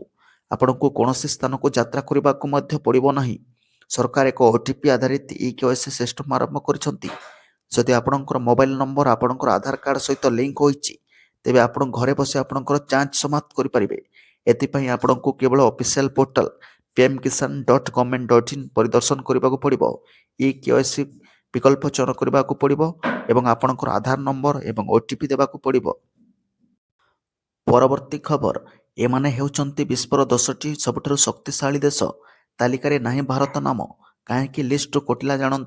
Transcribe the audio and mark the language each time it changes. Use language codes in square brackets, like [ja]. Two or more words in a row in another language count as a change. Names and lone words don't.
[or] ଆପଣଙ୍କୁ କୌଣସି ସ୍ଥାନକୁ ଯାତ୍ରା କରିବାକୁ ମଧ୍ୟ ପଡ଼ିବ ନାହିଁ। ସରକାର ଏକ OTP ଆଧାରିତ ଇକେୱାଇସି ସିଷ୍ଟମ ଆରମ୍ଭ କରିଛନ୍ତି। ଯଦି ଆପଣଙ୍କର ମୋବାଇଲ ନମ୍ବର ଆପଣଙ୍କର ଆଧାର କାର୍ଡ଼ ସହିତ ଲିଙ୍କ ହୋଇଛି, ତେବେ ଆପଣ ଘରେ ବସି ଆପଣଙ୍କର ଯାଞ୍ଚ ସମାପ୍ତ କରିପାରିବେ। ଏଥିପାଇଁ ଆପଣଙ୍କୁ କେବଳ ଅଫିସିଆଲ ପୋର୍ଟାଲ pmkisan.government.in ପରିଦର୍ଶନ କରିବାକୁ ପଡ଼ିବ। ଇକେୱାଇସି ବିକଳ୍ପ ଚୟନ କରିବାକୁ ପଡ଼ିବ ଏବଂ ଆପଣଙ୍କର ଆଧାର ନମ୍ବର ଏବଂ OTP ଦେବାକୁ ପଡ଼ିବ। ପରବର୍ତ୍ତୀ ଖବର, ଏମାନେ ହେଉଛନ୍ତି ବିଶ୍ୱର 10ଟି ସବୁଠାରୁ ଶକ୍ତିଶାଳୀ ଦେଶ। ତାଲିକାରେ ନାହିଁ ଭାରତ ନାମ, କାହିଁକି ଲିଷ୍ଟରୁ କଟିଲା ଜାଣନ୍ତୁ।